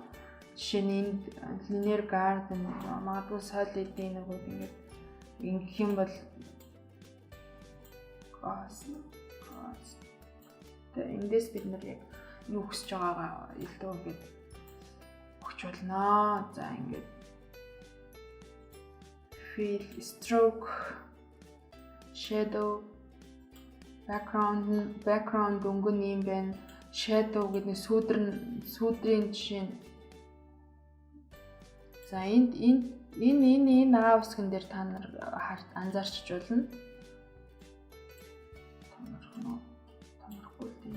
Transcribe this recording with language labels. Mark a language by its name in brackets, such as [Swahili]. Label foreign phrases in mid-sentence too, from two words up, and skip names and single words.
[Mongolian] Жишээ нь энд [English] linear garden [Mongolian] магадгүй solid-ийн нэг ингээд ингэх юм бол тэгээ эндээс бид нар яг юу хүсэж байгаагаа илүү ингээд өгч болно. За ингээд [English] fill, stroke, shadow, background [Mongolian] өнгөн юм байна. Shadow гэдэг нь сүүдрийн жишээ нь. За энэ аав үсгэн дээр та нар анзаарч болно. Томорхгүй тийм.